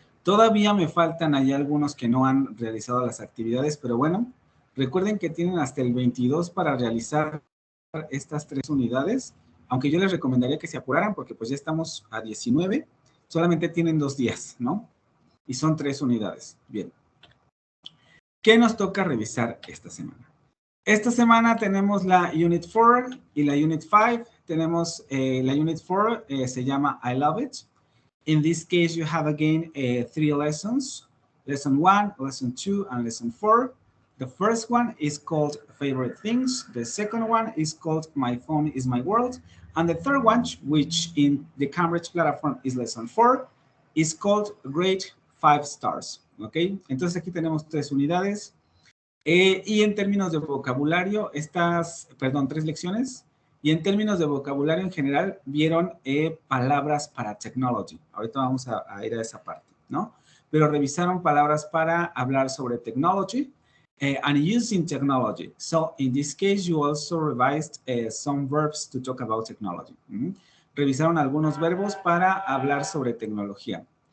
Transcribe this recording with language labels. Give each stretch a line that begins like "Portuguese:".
Spanish: Todavía me faltan ahí algunos que no han realizado las actividades, pero bueno, recuerden que tienen hasta el 22 para realizar estas 3 unidades, aunque yo les recomendaría que se apuraran porque pues ya estamos a 19, solamente tienen 2 días, ¿no? Y son 3 unidades. Bien. ¿Qué nos toca revisar esta semana? Esta semana tenemos la Unit 4 y la Unit 5. Tenemos la Unit 4, se llama I Love It.
English: In this case, you have again 3 lessons. Lesson 1, Lesson 2, and Lesson 4. The first one is called Favorite Things. The second one is called My Phone is My World. And the third one, which in the Cambridge platform is Lesson 4, is called Grade 5 Stars. ¿Ok?
Spanish: Entonces aquí tenemos 3 unidades. Y en términos de vocabulario, 3 lecciones. Y en términos de vocabulario en general, vieron palabras para technology. Ahorita vamos a ir a esa parte, ¿no? Pero revisaron palabras para hablar sobre
English: technology and using technology. So, in this case, you also revised some verbs to talk about technology.
Spanish: Revisaron algunos verbos para hablar sobre tecnología.